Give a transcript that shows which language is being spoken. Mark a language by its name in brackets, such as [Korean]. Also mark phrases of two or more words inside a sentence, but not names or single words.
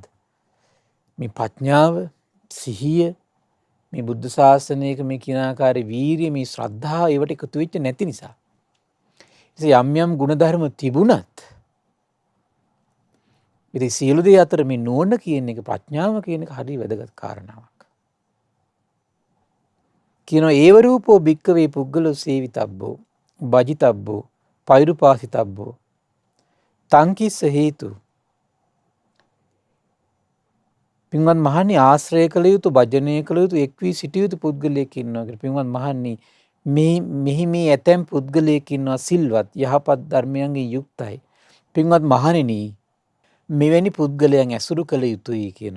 [Sinhala] මේ ප්‍රඥාව, සිහිය, මේ බුද්ධ ශාසනයක මේ කියන ආකාරයේ වීරිය, මේ ශ්‍රද්ධාව ඒවට එකතු වෙච්ච නැති නිසා. ඉතින් යම් යම් ගුණධර්ම තිබුණත් ඉතින් සියලු දේ අතර මේ නුවණ කියන එක, ප්‍රඥාව කියන එක හරිය වැදගත් කාරණාවක්. [Pali] කියනවා ඒව රූපෝ භික්කවේ පුද්ගලෝ සේවිතබ්බෝ භජිතබ්බෝ පෛරුපාසිතබ්බෝ තංකිස්ස හේතු. [Sinhala] පින්වත් මහණනි, ආශ්‍රය කළ යුතු, භජනය කළ යුතු, එක් වී සිටිය යුතු පුද්ගලයෙක් ඉන්නවා කියලා. පින්වත් මහණනි, මෙහි මේ ඇතැම් පුද්ගලයෙක් ඉන්නවා සිල්වත්, යහපත් ධර්මයන්ගෙන් යුක්තයි. පින්වත් මහණෙනි, මෙවැනි පුද්ගලයන් ඇසුරු කළ යුතුයි කියනවා.